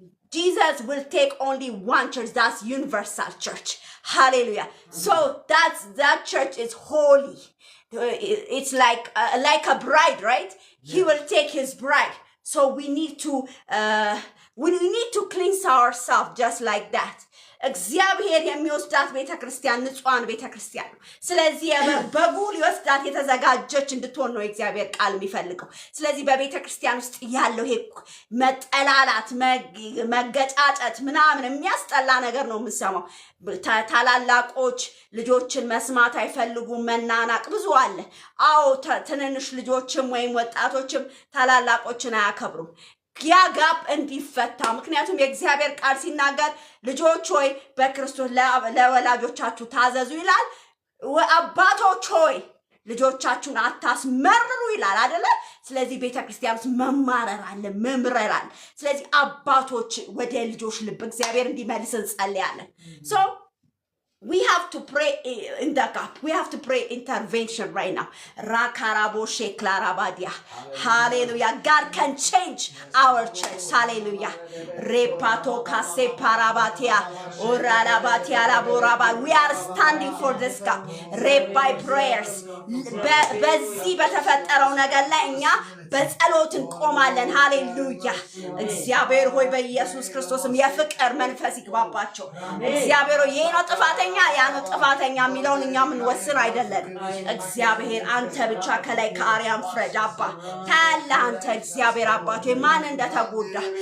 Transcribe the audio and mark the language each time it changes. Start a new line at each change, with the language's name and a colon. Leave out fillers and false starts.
English: Jesus will take only one church. That's universal church. Hallelujah. So that church is holy. It's like a bride, right? He will take his bride. So we need to cleanse ourselves just like that.
Amharic: እግዚአብሔር የሚወስዳት ቤተክርስቲያን ንጹሃን ቤተክርስቲያን ነው። ስለዚህ በጉ ሊወስዳት የተዘጋጀች እንድትሆን ነው እግዚአብሔር ቃል የሚፈልገው። ስለዚህ በቤተክርስቲያን ውስጥ ያለው ይሄ መጠላላት መገጫጨት ምናምን የሚያስጠላ ነገር ነው የምንሰማው። ታላላቆች ልጆችን መስማት አይፈልጉም፣ መናናቅ ብዙ አለ። አዎ ትንንሽ ልጆችም ወይም ወጣቶችም ታላላቆችን አያከብሩም። ያ ጋፕ እንዲፈታ ምክንያቱም የእግዚአብሔር ቃል ሲናገር ልጆች ሆይ በክርስቶስ ለወላጆቻችሁ ታዘዙ ይላል። አባቶች ሆይ ልጆቻችሁን አታስመርሩ ይላል አይደለ? ስለዚህ ቤተክርስቲያን ውስጥ መማረር አለ፣ መምረር አለ። ስለዚህ አባቶች ወደ ልጆች ልብ እግዚአብሔር እንዲመልስ እንጸልያለን።
English: We have to pray in the gap. We have to pray intervention right now. Rakarabo sheklarabadia. Hallelujah. God can change our church. Hallelujah. Repato kase parabatia. Oralabatia laboraba. We are standing for this gap. By prayers.
Amharic: በዚህ በተፈጠረው ነገር ላይ እኛ በጸሎት እንቆማለን። ሃሌሉያ። እግዚአብሔር ሆይ በኢየሱስ ክርስቶስም የፍቅር መንፈስ ይግባባቸው። እግዚአብሔር ሆይ ይሄ ነው ጥፋተኛ ያ ነው ጥፋተኛ የሚለውን እኛ ምንወስን አይደለንም። እግዚአብሔር አንተ ብቻ ከላይ ከአርያም ፍረድ አባ ታያለህ። አንተ እግዚአብሔር አባት ሆይ ማን እንደተጎዳ